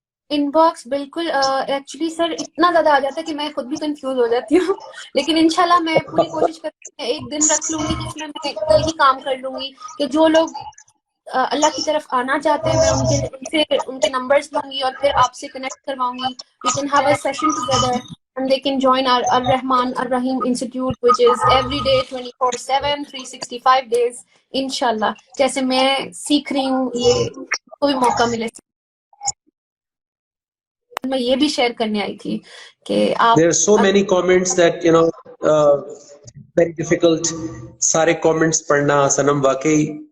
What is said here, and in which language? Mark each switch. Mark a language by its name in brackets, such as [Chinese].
[Urdu] In box بالکل, actually sir اتنا زیادہ آ جاتا ہے کہ میں خود بھی کنفیوز ہو جاتی ہوں, لیکن انشاءاللہ میں پوری کوشش کرتی ہوں, ایک دن رکھ لوں گی جس میں یہی کام کر لوں گی کہ جو لوگ اللہ کی طرف آنا چاہتے ہیں میں ان کے نمبرز لوں گی اور پھر آپ سے کنیکٹ کرواؤں گی. [English] We can have a session together and they can join our Ar-Rahman Ar-Rahim Institute, which is every day 24/7 365 days inshallah. [Urdu] جیسے میں سیکھ رہی ہوں, یہ کوئی موقع ملے. میں یہ بھی شیئر کرنے آئی تھی کہ آپ, [English] there are so many comments that very difficult [Urdu] سارے comments پڑھنا سنم واقعی